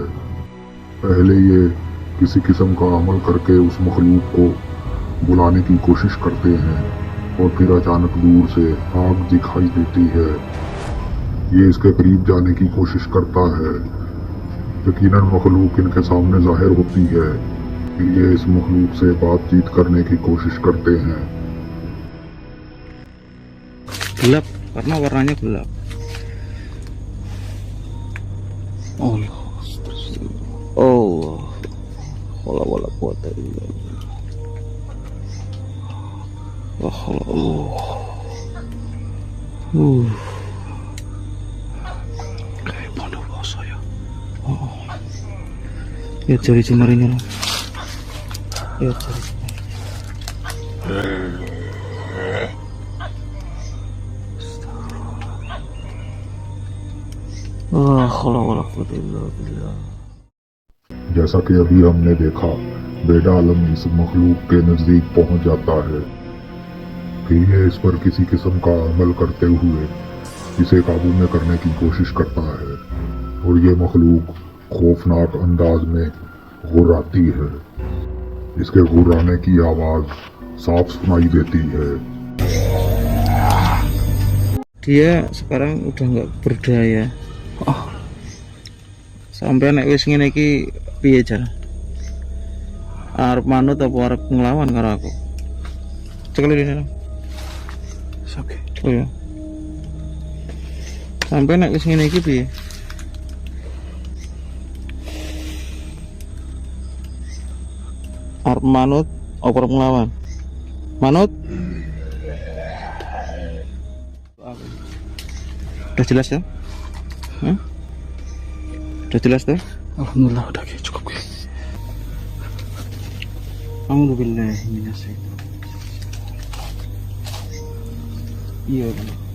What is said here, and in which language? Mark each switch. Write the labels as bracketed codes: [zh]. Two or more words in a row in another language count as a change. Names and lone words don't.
[hi] पहले ये किसी किस्म का अमल करके उस मखलूक को बुलाने की कोशिश करते हैं, और फिर अचानक दूर से आग दिखाई देती है। ये इसके करीब जाने की कोशिश करता है। यकीनन मखलूक इनके सामने जाहिर होती है। ये इस मखलूक से बातचीत करने की कोशिश करते हैं। [id] Gelap karena warnanya gelap. [ar] الله، الله، ولا قوة إلا بالله. Allah. [id] Kayak bodoh boso ya. Oh. Ya cari cemarinya lah. Ya cari. [hi] जैसा कि अभी हमने देखा, बेडा आलम इस मखलूक के नजदीक पहुंच जाता है। फिर ये इस पर किसी किस्म का अमल करते हुए इसे काबू में करने की कोशिश करता है, और ये मखलूक खौफनाक अंदाज में गुर्राती है। इसके गुर्राने की आवाज साफ सुनाई देती है। [id] Dia sekarang udah nggak berdaya. [jv] Sampai nek wis ngene iki piye jar? Arep manut apa arep nglawan karo aku? Cekel dene. Oke. Oh ya. Sampai nek wis ngene iki piye? Arep manut apa arep nglawan? Manut? [id] Udah jelas ya? Hah? Udah jelas tuh? Alhamdulillah udah kayak cukup kayak. [ar] الحمد لله من الشيطان. [id] Iya benar.